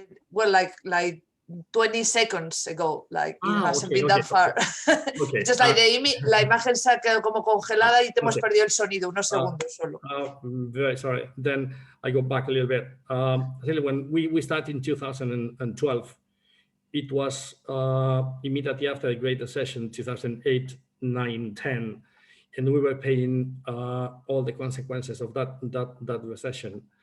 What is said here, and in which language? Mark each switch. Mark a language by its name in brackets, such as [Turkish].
[English] Well, like 20 seconds ago, like it hasn't been that far. Okay. Just like [Spanish] la imagen se ha quedado como congelada y te hemos perdido el sonido, unos segundos solo. [English] Very sorry. Then I go back a little bit. Really, when we started in 2012, it was immediately after the Great Recession, 2008, 9, 10, and we were paying all the consequences of that recession.